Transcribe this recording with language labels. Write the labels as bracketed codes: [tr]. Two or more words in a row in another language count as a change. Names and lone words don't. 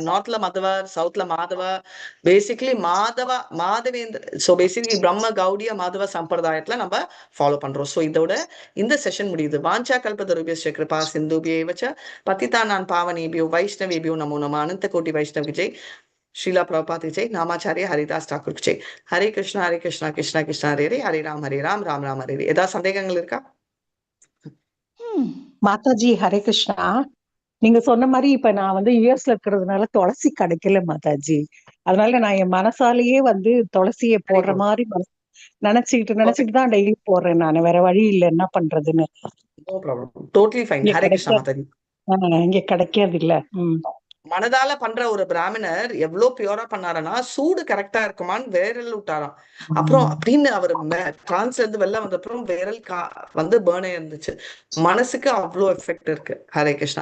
[ta] நார்த்ல மதுவ, சவுத்ல மாதவ. பேசிக்கலி மாதவேந்திர. ஸோ பேசிக்கலி பிரம்ம கௌடிய மாதவ சம்பிரதாயத்துல நம்ம ஃபாலோ பண்றோம். ஸோ இதோட இந்த செஷன் முடியுது. [sa] वाञ्छा कल्पतरुभ्यश्च कृपा सिन्धुभ्य एव च पतितानां पावनेभ्यो वैष्णवेभ्यो नमो नमः. [hi] अनन्त कोटि वैष्णव जय. श्रील प्रभुपाद की जय। नामाचार्य हरिदास ठाकुर की जय. [sa] हरे कृष्ण कृष्ण कृष्ण हरे हरे, हरे राम राम राम हरे हरे. [ta] ஏதாவது சந்தேகங்கள் இருக்கா? மாதாஜி ஹரே கிருஷ்ணா. நீங்க சொன்ன மாதிரி இப்ப நான் வந்து யூஎஸ்ல இருக்கிறதுனால துளசி கிடைக்கல மாதாஜி. அதனால நான் என் மனசாலேயே வந்து துளசியை போடுற மாதிரி நினைச்சுக்கிட்டு தான் டெய்லி போடுறேன். நான் வேற வழி இல்லை, என்ன பண்றதுன்னு. [en] No problem. Totally fine. [ta] Hare Krishna மாதாஜி. இங்க கிடைக்காது இல்ல. மனதால பண்ற ஒரு பிராமணர் எவ்வளவு பியூரா பண்ணாருன்னா சூடு கரெக்டா இருக்குமான்னு விரல் விட்டாராம். அப்புறம் அப்படின்னு அவர் டிரான்ஸ்ல இருந்து வெளில வந்த அப்புறம் விரல் வந்து பேர்னே இருந்துச்சு. மனசுக்கு அவ்வளோ எஃபெக்ட் இருக்கு. ஹரே கிருஷ்ணா.